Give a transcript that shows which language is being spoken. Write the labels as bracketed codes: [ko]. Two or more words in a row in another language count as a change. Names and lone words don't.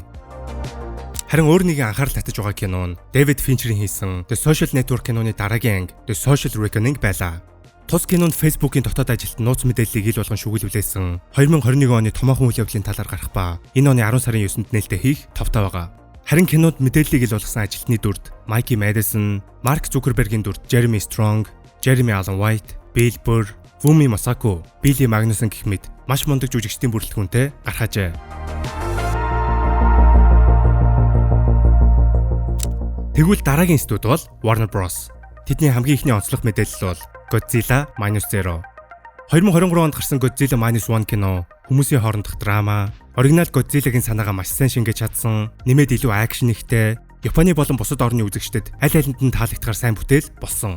[mn] Харин өөр нэгэн анхаарал татаж байгаа кино нь David Fincher-ийн хийсэн The Social Network киноны дараагийн анги The Social Reckoning байлаа. Тус кинонд Facebook-ийн дотоод ажилт нууц мэдээллийг ил болгон шүглүүлсэн 2021 оны томоохон үйл явдлын талаар гарах ба энэ оны 10 сарын 9-нд нээлттэй хийх товтой байгаа. Харин кинод мэдээллийг ил болгосон ажилтны дүрд Mikey Madison, Mark Zuckerberg-ийн дүрд Jeremy Strong, Jeremy Allen White, Bill Burr, Fumi Masako, Billy Magnussen гэх мэт маш мундаг жүжигчдийн бүрэлдэхүүнтэй гарахажээ. Тэгвэл дараагийн студи бол Warner Bros. Тэдний хамгийн ихний онцлог мэдээлэл бол Godzilla -0. 2023 онд гарсан Godzilla -1 кино хүмүүсийн хоорондох драма, оригинал Godzilla-гийн санаагаа маш сайн шингээж чадсан, нэмээд илүү акшн ихтэй, Японы болон бусад орны үзэгчдэд аль алинд нь таалагдахаар сайн бүтээл болсон.